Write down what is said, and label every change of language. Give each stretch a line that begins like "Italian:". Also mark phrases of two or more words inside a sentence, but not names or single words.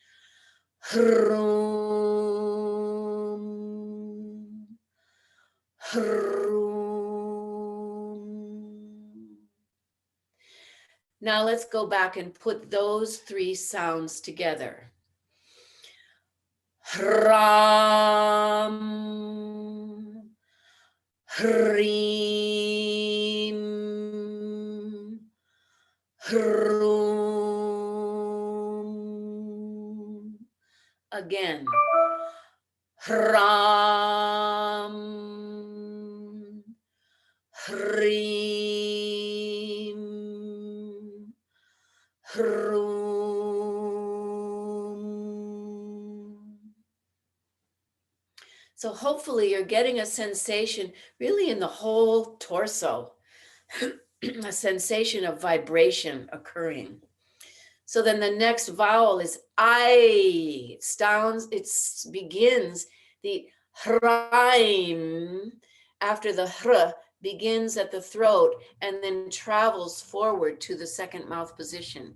English: Hrum. Hrum. Now let's go back and put those 3 sounds together. Hram. Hrim. Hrum. Again. Hram. Hrim. Hrum. So hopefully you're getting a sensation really in the whole torso, a sensation of vibration occurring. So then the next vowel is I. It begins the hraim after the hr begins at the throat and then travels forward to the second mouth position.